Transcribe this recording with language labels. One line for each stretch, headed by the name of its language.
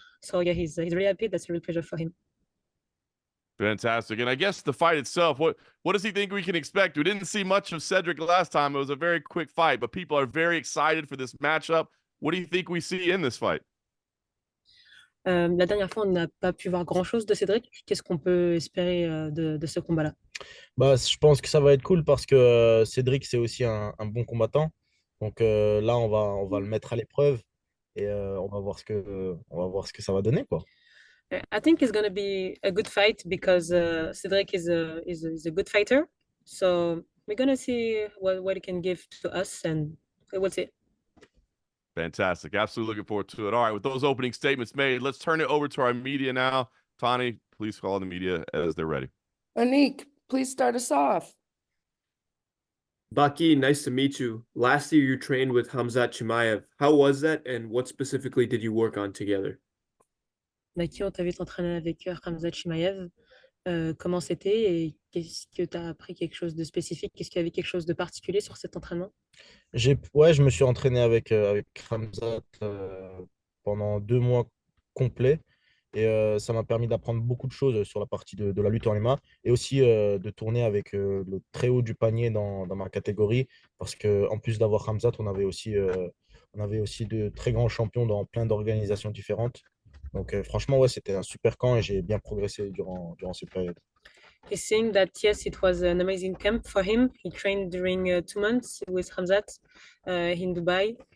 English: So yeah, he's really happy. That's a real pleasure for him. Fantastic. And I guess the fight itself, what does he think we can expect? We didn't see much of Cedric last time. It was a very quick fight, but people are very excited for this matchup. What do you think we see in this fight?
French: La dernière fois, on n'a pas pu voir grand-chose de Cédric. Qu'est-ce qu'on peut espérer de ce combat-là? Bah, je pense que ça va être cool parce que Cédric, c'est aussi un bon combattant. Donc là, on va le mettre à l'épreuve et on va voir ce que ça va donner, quoi.
English: I think it's going to be a good fight because Cedric is a good fighter. So we're going to see what he can give to us, and we'll see. Fantastic. Absolutely looking forward to it. All right, with those opening statements made, let's turn it over to our media now. Tani, please call the media as they're ready. Anik, please start us off. Baki, nice to meet you. Last year you trained with Hamzat Chimaev. How was that, and what specifically did you work on together?
French: Naki, on t'a vu t'entraîner avec Khamzat Chimaev. Comment c'était et qu'est-ce que tu as appris quelque chose de spécifique? Qu'est-ce qu'il y avait quelque chose de particulier sur cet entraînement? Ouais, je me suis entraîné avec Khamzat pendant 2 mois complets et ça m'a permis d'apprendre beaucoup de choses sur la partie de la lutte en MMA et aussi de tourner avec le très haut du panier dans ma catégorie parce qu'en plus d'avoir Khamzat, on avait aussi de très grands champions dans plein d'organisations différentes. Donc franchement, ouais, c'était un super camp et j'ai bien progressé durant cette période.
English: He's saying that yes, it was an amazing camp for him. He trained during 2 months with Hamzat in Dubai.